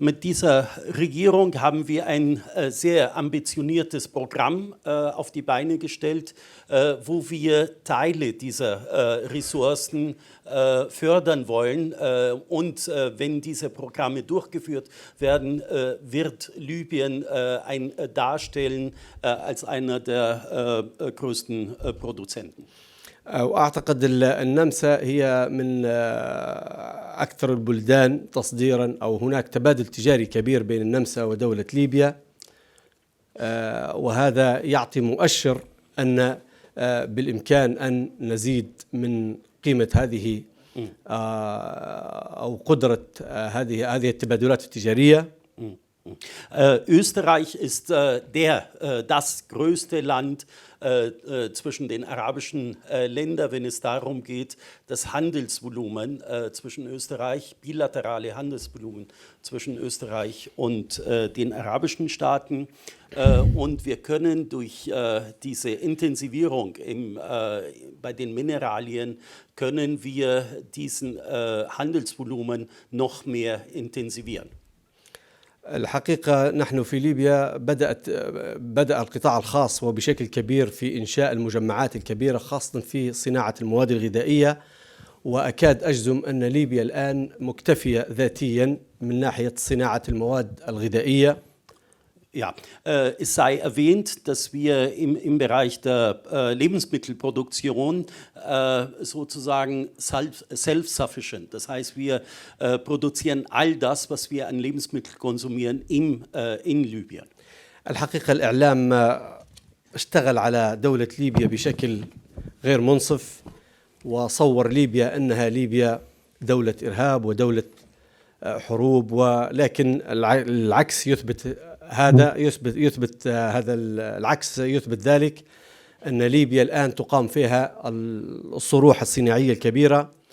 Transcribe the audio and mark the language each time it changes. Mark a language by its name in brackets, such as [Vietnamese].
[German] Mit dieser Regierung haben wir ein sehr ambitioniertes Programm auf die Beine gestellt, wo wir Teile dieser Ressourcen fördern wollen. Und wenn diese Programme durchgeführt werden, wird Libyen darstellen als einer der größten Produzenten. [Arabic] وأعتقد النمسا هي من أكثر البلدان تصديرا، أو هناك تبادل تجاري كبير بين النمسا ودولة ليبيا، وهذا يعطي مؤشر أن بالإمكان أن نزيد من قيمة هذه أو قدرة هذه التبادلات التجارية. [German] Österreich ist das größte Land zwischen den arabischen Ländern, wenn es darum geht, das Handelsvolumen zwischen Österreich, bilaterale Handelsvolumen zwischen Österreich und den arabischen Staaten. Und wir können durch diese Intensivierung bei den Mineralien, können wir diesen Handelsvolumen noch mehr intensivieren. [Arabic] الحقيقة نحن في ليبيا بدأ القطاع الخاص وبشكل كبير في إنشاء المجمعات الكبيرة خاصة في صناعة المواد الغذائية، وأكاد أجزم أن ليبيا الآن مكتفية ذاتيا من ناحية صناعة المواد الغذائية. [German] Ja, es sei erwähnt, dass wir im Bereich der Lebensmittelproduktion sozusagen self-sufficient, das heißt, wir produzieren all das, was wir an Lebensmitteln konsumieren in Libyen. [Arabic] الحقيقة الإعلام اشتغل على دولة ليبيا بشكل غير منصف وصور ليبيا أنها ليبيا دولة إرهاب ودولة حروب، ولكن العكس يثبت هذا العكس يثبت ذلك أن ليبيا الآن تقام فيها الصروح الصناعية الكبيرة.